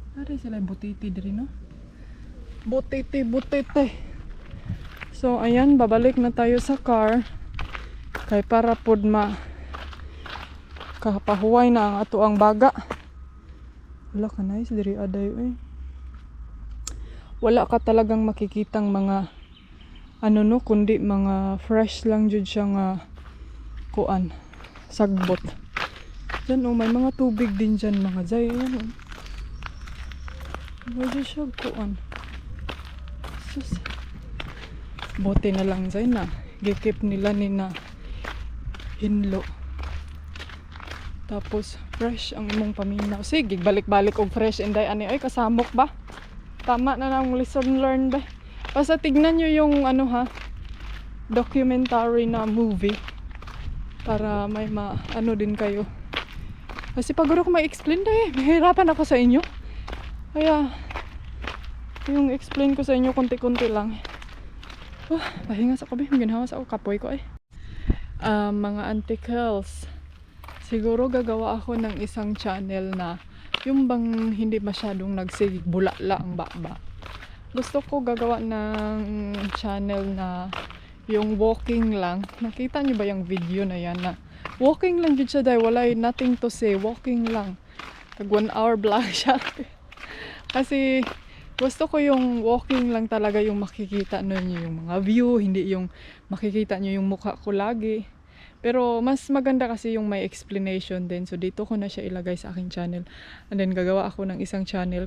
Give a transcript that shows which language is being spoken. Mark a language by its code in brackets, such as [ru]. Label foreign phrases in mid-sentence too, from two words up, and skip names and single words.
[ceb] Ada sila yung butiti diri, no? Butiti, butiti. [tl] So, ayan, babalik na tayo sa car. [ceb] Kay para pod kapahuway na ang ato ang baga. Wala ka nice diri aday eh. [tl] Wala ka talagang makikitang mga ano no, kundi mga fresh lang [ceb] jud siya nga kuan, sagbot. [tl] Diyan oh, may mga tubig din dyan mga jay. Ayan oh. Medyo siya kuan. [ceb] Sus. Bote na lang jay na. Gikip nila ni na hinlo. Tapos fresh ang imong paminaw. Sige, balik-balik og fresh inday ani ay kasamok ba? Tama na nang [en] lesson learned [ceb] ba? [tl] Basta tignan nyo yung ano ha, documentary na movie para may ano din kayo. Kasi pag ko ma-explain dahil mahirapan ako sa inyo. Kaya yung explain ko sa inyo konti-konti lang. Pahinga sa kabi, ginawa sa ako kapoy ko eh. Mga anticals. Siguro gagawa ako ng isang channel na yung bang hindi masyadong nagsibulala ang baba. Gusto ko gagawa ng channel na yung walking lang. Nakita niyo ba yung video na yan na walking lang yun siya dahil wala [en] nothing to say. [tl] Walking lang. Tag 1 hour vlog siya. Kasi gusto ko yung walking lang talaga yung makikita ninyo yung mga view. Hindi yung makikita niyo yung mukha ko lagi. Pero mas maganda kasi yung may explanation din. So dito ko na siya ilagay sa aking channel. [en] And then [tl] gagawa ako ng isang channel.